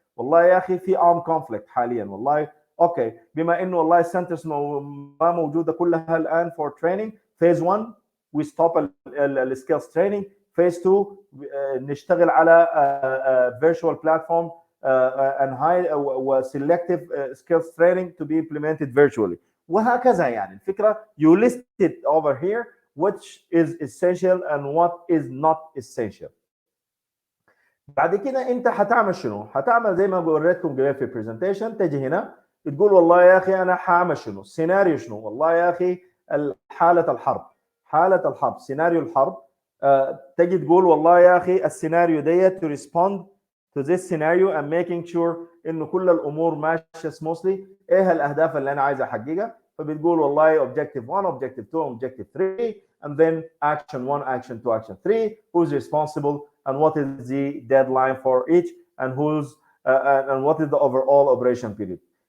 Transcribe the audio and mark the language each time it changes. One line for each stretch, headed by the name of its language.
Arabic: والله يا اخي
English: في armed conflict
Arabic: حاليا والله اوكي بما انه والله السنترز ما موجوده كلها الان
English: for training phase 1 we stop السكيلز training phase 2
Arabic: نشتغل على
English: virtual platform and high selective skills training to be implemented virtually.
Arabic: وهكذا يعني الفكره
English: you list it over here which is essential and what is not essential.
Arabic: بعد كده انت هتعمل شنو؟ هتعمل زي ما وريتكم قبل في البرزنتيشن. تجي هنا تقول والله يا اخي انا هعمل شنو؟ سيناريو شنو؟ والله يا اخي حاله الحرب، حاله الحرب، سيناريو الحرب. تجي تقول والله يا اخي السيناريو ديت
English: to respond to this scenario and making sure
Arabic: انه كل الامور ماشيه smoothly. ايه الاهداف اللي انا عايز احققها؟ فبتقول والله
English: objective 1 objective 2 objective 3 and then action 1 action 2 action 3 who's responsible and what is the deadline for each and and what is the overall operation period.